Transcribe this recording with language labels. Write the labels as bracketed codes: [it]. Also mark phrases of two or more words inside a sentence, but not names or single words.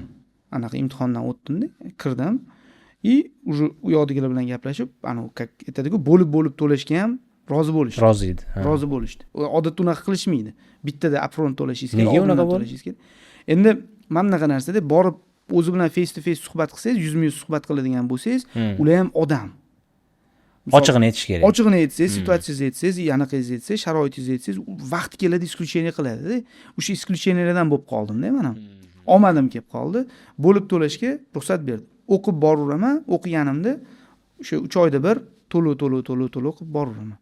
[uz] Anaqa imtihondan o'tdim-da, kirdim. Уже u yoqdagilar bilan gaplashib, как aytadiku, bo'lib to'lashga ham rozi bo'lishdi. Rozi edi. Rozi bo'lishdi. Odatda unaqa qilishmaydi. Bittada upfront to'lashingiz kerak, oldindan to'lashingiz kerak. Endi mana bunaqa narsada borib o'zi bilan [en] face to face [uz] suhbat qilsangiz, yuzma-yuz suhbat qiladigan bo'lsangiz, ular ham odam. Ochig'ini aytish kerak. Ochig'ini aytsangiz, situatsiyangizni aytsangiz, anaqangizni aytsangiz, sharoitingizni aytsangiz, vaqti keladi исключение qiladi-da. O'sha исключенияларdan bo'lib qoldim-da mana. Omadim kelib qoldi. Bo'lib to'lashga ruxsat berdi. O'qib boraveraman, o'qiganimda o'sha 3 oyda bir to'lov o'qib boraveraman.